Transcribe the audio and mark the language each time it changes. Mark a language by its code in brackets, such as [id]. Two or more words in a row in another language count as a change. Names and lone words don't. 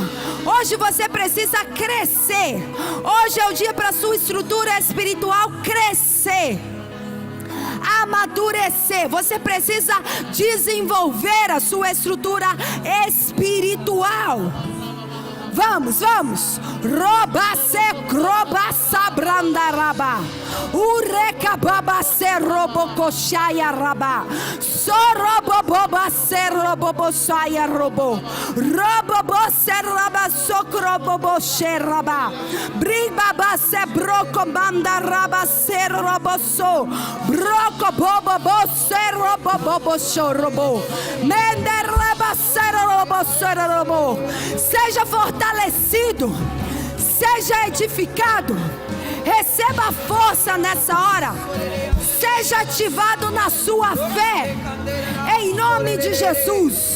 [pt] Hoje você precisa crescer. Hoje é o dia para a sua estrutura espiritual crescer, amadurecer. Você precisa desenvolver a sua estrutura espiritual. Vamos, vamos. Roba se croba sabranda raba. Ureka baba se robo koshaya raba. Sorobo boba se robo boshaya robo. Robo bo se raba sokrobo bo she raba. Briba ba se broko manda raba se robo so. Broko bobo bo se robo bobo shorobo. Mender raba Seja fortalecido, seja edificado, receba força nessa hora, seja ativado na sua fé, em nome de Jesus.